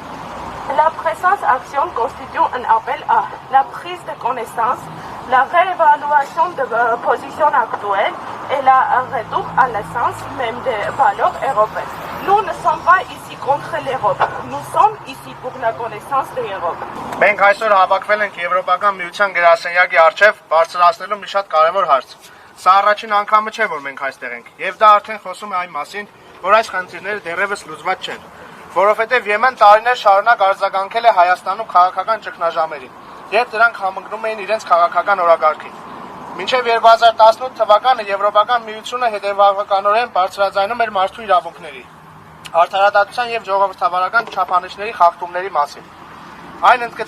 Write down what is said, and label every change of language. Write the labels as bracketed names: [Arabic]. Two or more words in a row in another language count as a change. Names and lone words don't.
[French] La présence-action constitue un appel à la prise de connaissance, la réévaluation de positions actuelles et le retour à l'essence même des valeurs européennes. Nous ne sommes pas ici contre l'Europe, nous sommes ici pour la connaissance de l'Europe. [Armenian] Մենք այսօր հավաքվել ենք Եվրոպական միության գրասենյակի առջև բարձրացնելու մի շատ կարևոր հարց։ Սա առաջին անգամը չէ, որ մենք այստեղ ենք, եւ դա արդեն խոսում է այն մասին, որ այս խնդիրները դեռևս լուծված չեն։ որովհետև Եմեն տարիներ շարունակ արձագանքել է Հայաստանում քաղաքական ճգնաժամերին, երբ դրանք համընկնում էին իրենց քաղաքական օրակարգին։ Մինչև 2018 թվականը Եվրոպական միությունը հետևականորեն բարձրաձայնում էր մարդու իրավունքների, արդարադատության եւ ժողովրդավարական չափանիշների խախտումների մասին։ Այն ընդգծել